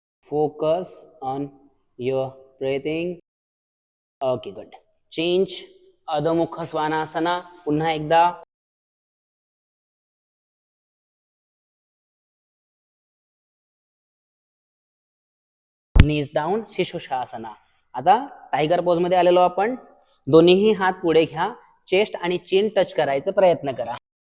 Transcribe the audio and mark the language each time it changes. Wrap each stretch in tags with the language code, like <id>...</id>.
<en>Focus on your breathing. Okay, good. Change.</en> <mr>अधोमुख श्वानासना पुन्हा एकदा.</mr> <en>knees down, शिशुशासना.</en> <mr>आता टायगर पोज मध्ये आलेलो आपण. दोन्हीही हात पुढे घ्या, चेस्ट आणि चिन टच करायचा प्रयत्न करा.</mr>